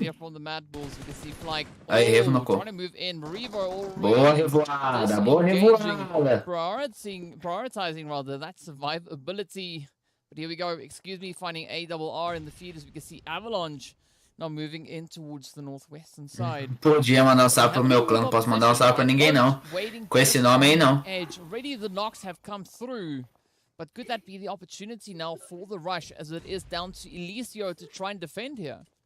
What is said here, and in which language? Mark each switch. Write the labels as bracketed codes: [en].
[en] here from the MadBulls. We can see Flyke [pt] Aí, Revo no corpo. [en] trying to move in. Revo already [pt] Boa revoada, boa revoada. [en] Prioritizing rather that survivability. But here we go. Excuse me, finding ARR in the feed as we can see Avalanche now moving in towards the northwestern side. [pt] Podia mandar um salve pro meu clã, não posso mandar um salve pra ninguém não. Com esse nome aí não. [en] Edge. Already the knocks have come through. But could that be the opportunity now for the rush as it is down to Elisio to try and defend here?